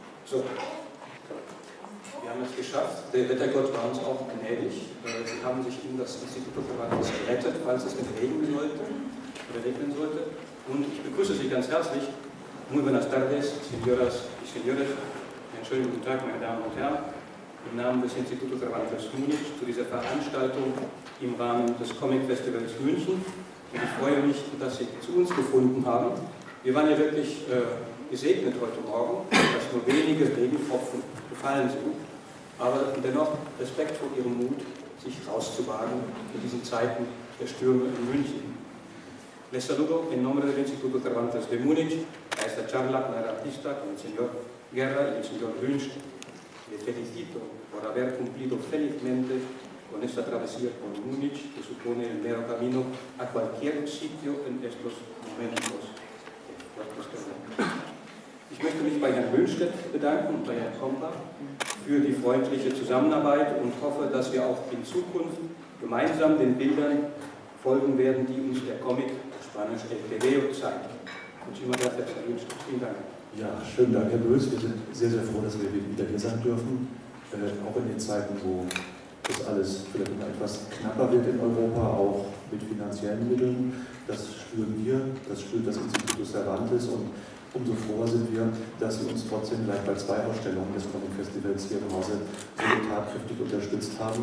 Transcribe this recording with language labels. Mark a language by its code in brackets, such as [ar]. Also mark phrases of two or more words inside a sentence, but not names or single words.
[de] So, wir haben es geschafft. Der Wettergott war uns auch gnädig. Sie haben sich in das Instituto Cervantes gerettet, falls es denn regnen sollte. Und ich begrüße Sie ganz herzlich. [es] Muy buenas tardes, señoras y señores. [de] Einen schönen guten Tag, meine Damen und Herren. Im Namen des Instituto Cervantes Munich zu dieser Veranstaltung im Rahmen des COMICFESTIVALs München. Und ich freue mich, dass Sie zu uns gefunden haben. Wir waren ja wirklich gesegnet heute Morgen, dass nur wenige Regentropfen gefallen sind, aber dennoch Respekt vor Ihrem Mut, sich rauszuwagen in diesen Zeiten der Stürme in München. [es] Les saludo en nombre del Instituto Cervantes de Múnich a esta charla con el artista, con el señor Guéra y el señor Lünstedt. Les felicito por haber cumplido felizmente con esta travesía por Múnich, que supone el mero camino a cualquier sitio en estos momentos. [de] Ich möchte mich bei Herrn Lünstedt bedanken und bei Herrn Kompa für die freundliche Zusammenarbeit und hoffe, dass wir auch in Zukunft gemeinsam den Bildern folgen werden, die uns der Comic, Spanisch [es] El Tebeo, [de] zeigt. [es] Muchísimas gracias, [de] Herr Lünstedt. Vielen Dank. Ja, schönen Dank, Herr Bös. Wir sind sehr, sehr froh, dass wir wieder hier sein dürfen. Auch in den Zeiten, wo das alles vielleicht immer etwas knapper wird in Europa, auch mit finanziellen Mitteln. Das spüren wir, das spürt das Instituto Cervantes und umso froher sind wir, dass Sie uns trotzdem gleich bei 2 Ausstellungen des Comic-Festivals hier im Hause so tatkräftig unterstützt haben.